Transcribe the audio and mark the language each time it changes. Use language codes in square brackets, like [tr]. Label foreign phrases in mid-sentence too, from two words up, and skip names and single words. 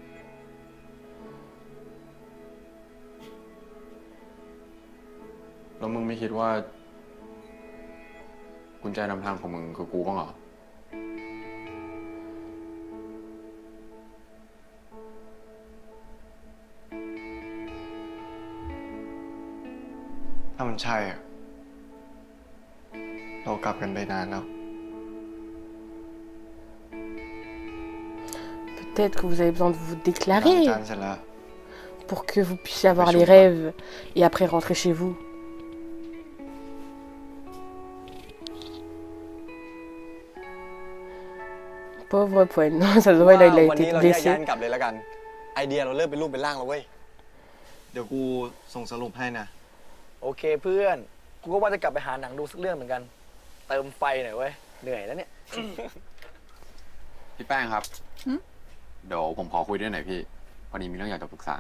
[th] แล้วมึงไม่คิดว่า กุญแจนำทางของมึงคือกูบ้างเหรอ ถ้ามันใช่อะเรากลับกันไปนานแล้ว [fr] Peut-être que vous avez besoin de vous [th] ล้าง [fr] déclarer [th] จานเสร็จแล้ว [fr] pour que vous puissiez avoir les rêves et après rentrer chez vous. Pauvre Poen. Ça se voit, là, il a [th] วัน [fr] été [th] นี้เราแยกย้าย [fr] blessé. [th] กันกลับเลยแล้วกัน ไอเดียเราเริ่มเป็นรูปเป็นร่างแล้วเว้ย เดี๋ยวกูส่งสรุปให้นะ โอเคเพื่อน กูก็ว่าจะกลับไปหาหนังดูสักเรื่องเหมือนกัน เติมไฟหน่อยเว้ย เหนื่อยแล้วเนี่ย พี่แป้งครับ เดี๋ยวผมขอคุยด้วยหน่อยพี่ พอดีมีเรื่องอยากจะปรึกษา